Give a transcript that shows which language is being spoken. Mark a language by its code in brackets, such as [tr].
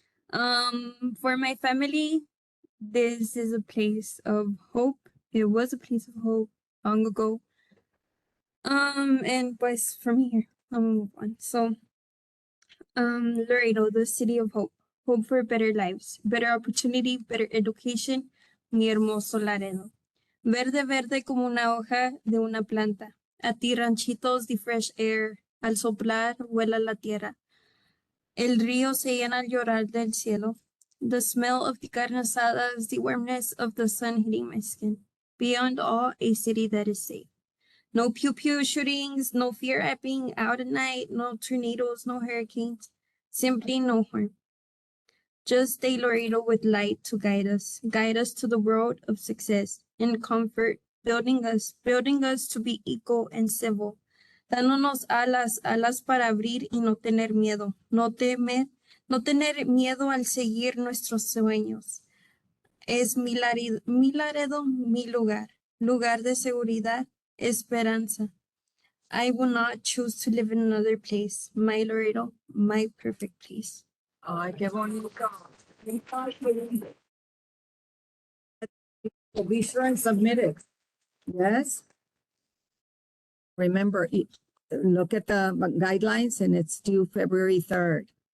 [en] For my family, this is a place of hope. It was a place of hope long ago. And pues from here, I'm gonna move on. So, Laredo, the city of hope. Hope for better lives, better opportunity, better education. [es] Mi hermoso Laredo. Verde, verde como una hoja de una planta. A ti ranchitos de [en] fresh air. [es] Al soplar, vuela la tierra. El río se llena al llorar del cielo. [en] The smell of the carne asadas, the warmness of the sun hitting my skin. Beyond all, a city that is safe. No pew-pew shootings, no fear at being out at night, no tornadoes, no hurricanes. Simply no harm. Just a Laredo with light to guide us to the world of success and comfort, building us to be equal and civil. [es] Dándonos alas, alas para abrir y no tener miedo, no tener miedo al seguir nuestros sueños. Es mi Laredo, mi lugar, lugar de seguridad, esperanza. [en] I will not choose to live in another place. My Laredo, my perfect place. [es] Ay, qué bonito. [en] So be sure and submit it. Yes. Remember, look at the guidelines and it's due February 3rd.